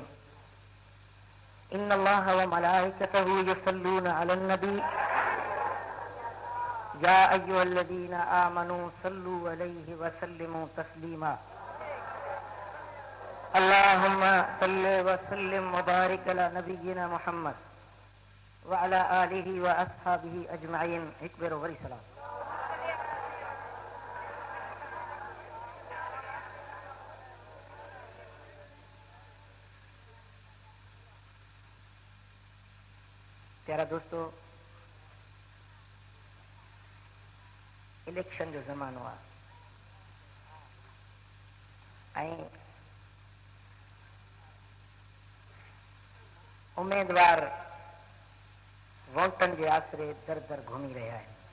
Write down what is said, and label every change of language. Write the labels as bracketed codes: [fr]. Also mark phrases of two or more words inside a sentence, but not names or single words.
[ar] إن الله وملائكته يصلون على النبي يا أيها الذين آمنوا صلوا عليه وسلموا تسليما. اللهم صل وسلم وبارك على نبينا محمد وعلى آله وأصحابه أجمعين. اكبر وغري سلام. [sd] प्यारा दोस्तों, इलेक्शन जो ज़मानो आहे ऐं उम्मीदवार वोटन के आसरे दर दर घूमी रहा है।